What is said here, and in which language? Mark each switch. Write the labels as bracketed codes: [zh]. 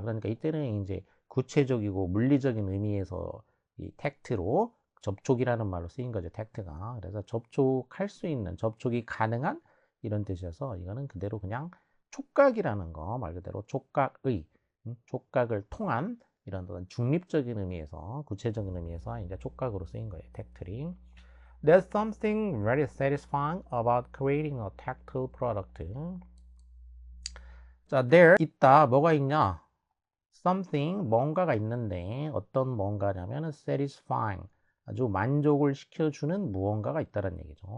[ko] 그러니까 이때는 이제 구체적이고 물리적인 의미에서 이 tact로 접촉이라는 말로 쓰인 거죠. tact가. 그래서 접촉할 수 있는, 접촉이 가능한 이런 뜻이어서 이거는 그대로 그냥 촉각이라는 거 말 그대로 촉각의, 촉각을 통한 이런 중립적인 의미에서, 구체적인 의미에서 이제 촉각으로 쓰인 거예요. [en] tactly. There's something very satisfying about creating a tactile product. [ko] 자, there 있다. 뭐가 있냐? Something 뭔가가 있는데 어떤 뭔가냐면 satisfying, 아주 만족을 시켜주는 무언가가 있다는 얘기죠.